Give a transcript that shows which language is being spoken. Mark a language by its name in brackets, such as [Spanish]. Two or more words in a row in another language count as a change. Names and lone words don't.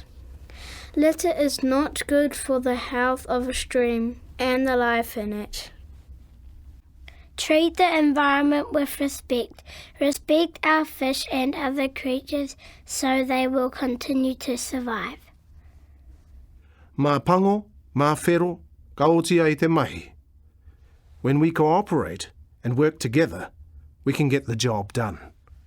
[English] Litter is not good for the health of a stream and the life in it. Treat the environment with respect. Respect our fish and other creatures so they will continue to survive. [Māori] Mā pango, mā whero, ka otia i te mahi. [English] When we cooperate and work together, we can get the job done.